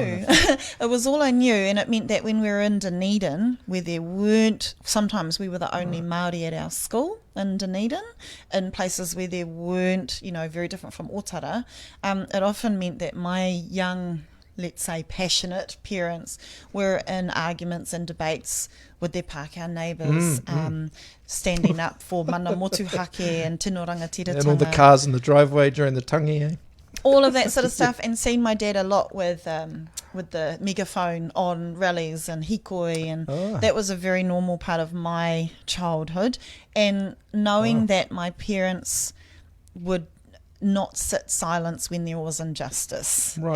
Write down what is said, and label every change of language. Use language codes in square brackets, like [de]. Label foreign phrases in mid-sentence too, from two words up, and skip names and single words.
[en] It was all I knew, and it meant that when we were in Dunedin, where there weren't, sometimes we were the only Māori at our school in Dunedin, in places where there weren't, very different from Otara, it often meant that my young, let's say, passionate parents were in arguments and debates with their Pākehā neighbours, standing up for [mi] mana motuhake [en] and [mi] tino rangatiratanga. [en] And all the cars in the driveway during the tangi, eh? All of that sort of stuff, and seen my dad a lot with the megaphone on rallies and hikoi, and that was a very normal part of my childhood. And knowing that my parents would not sit silence when there was injustice, right?